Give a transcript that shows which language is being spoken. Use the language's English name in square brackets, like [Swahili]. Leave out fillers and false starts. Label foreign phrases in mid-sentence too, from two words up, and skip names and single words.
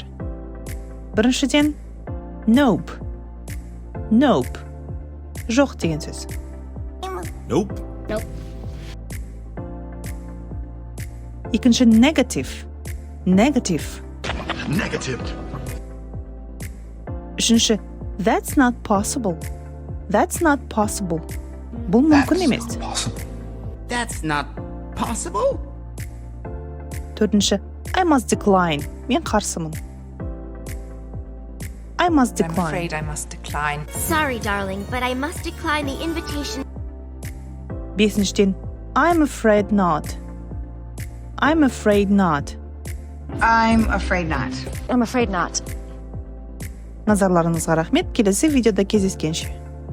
[Kazakh] Біріншіден, nope. Жоқ деген сөз. Nope. Екінші, negative. Үшінші, [English] that's not possible. [Kazakh] Бұл мүмкін емес. [English] That's not possible. [Kazakh] Төртінші, [English] I must decline. [Kazakh] Мен қарсымын. [English] I'm afraid I must decline. Sorry, darling, but I must decline the invitation. [Kazakh] Бесіншіден, [English] I'm afraid not. I'm afraid not. [Kazakh] Назарларыңызға рахмет. Келесі видеода кездескенше.